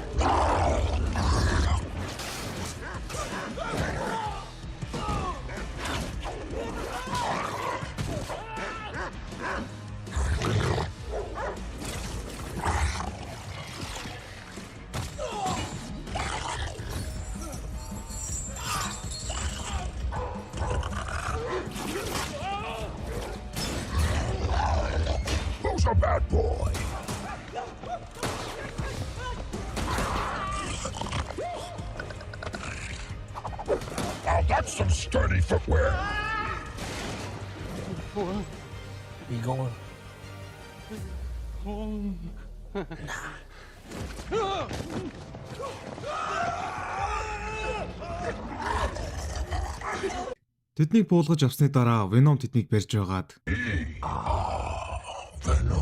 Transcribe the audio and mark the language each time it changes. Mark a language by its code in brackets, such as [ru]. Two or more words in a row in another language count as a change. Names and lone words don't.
[en] Who's a bad boy? Now that's some sturdy footwear. You going? [mn] Тэднийг буулгаж авсны дараа Venom тэднийг барьж байгаад Venom.